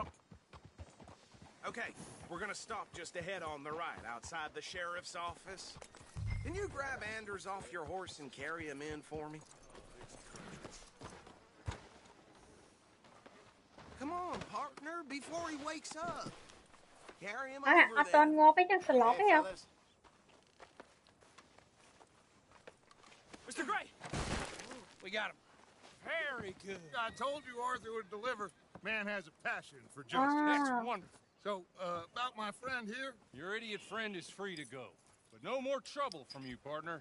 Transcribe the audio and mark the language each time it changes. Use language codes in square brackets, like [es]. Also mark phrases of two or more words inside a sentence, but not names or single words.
[en] Okay, we're gonna stop just ahead on the right, outside the sheriff's office. Can you grab Anders off your horse and carry him in for me? Come on, partner, before he wakes up. Carry him [km] អត់ [en] over ត there. [km] ងាប់ទេចឹងស្លាប់ [en] Hey, [km] ទេហ៎ [en] fellas. Mr. Gray! We got him. Very good. I told you Arthur would deliver. Man has a passion for justice. Ah. That's wonderful. So, about my friend here? Your idiot friend is free to go. But no more trouble from you, partner.